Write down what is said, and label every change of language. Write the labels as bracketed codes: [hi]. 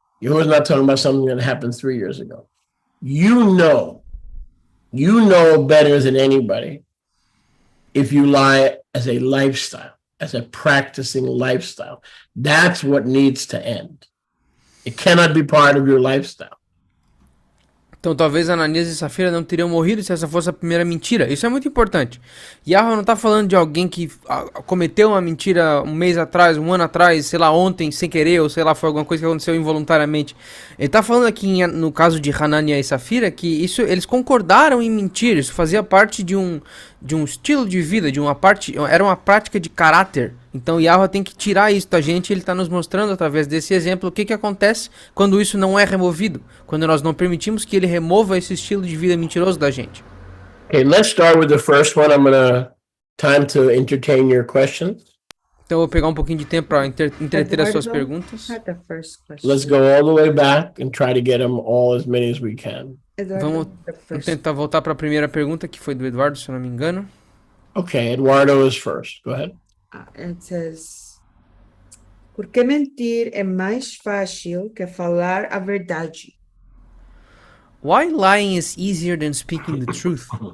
[en] Yahuwah is not talking about something that happened 3 years ago. You know better than anybody if you lie as a lifestyle, as a practicing lifestyle. That's what needs to end. It cannot be part of your lifestyle. [pt] Então talvez Ananias e Safira não teriam morrido se essa fosse a primeira mentira. Isso é muito importante. Yahweh não está falando de alguém que cometeu uma mentira um mês atrás, um ano atrás, sei lá, ontem, sem querer, ou sei lá, foi alguma coisa que aconteceu involuntariamente. Ele está falando aqui, no caso de Hananiah e Safira, que eles concordaram em mentir. Isso fazia parte de um estilo de vida, era uma prática de caráter. Então Yahweh tem que tirar isso da gente, ele está nos mostrando através desse exemplo o que acontece quando isso não é removido, quando nós não permitimos que ele remova esse estilo de vida mentiroso da gente. [en] Okay, let's start with the first one. Time to entertain your questions. [pt] Então eu vou pegar um pouquinho de tempo para entreter as suas perguntas. [en] Let's go all the way back and try to get them all, as many as we can. [pt] Vamos tentar voltar para a primeira pergunta, que foi do Eduardo, se eu não me engano. [en] Okay, Eduardo is first. Go ahead. It says, [pt] por que mentir é mais fácil que falar a verdade? [en] Why lying is easier than speaking the truth?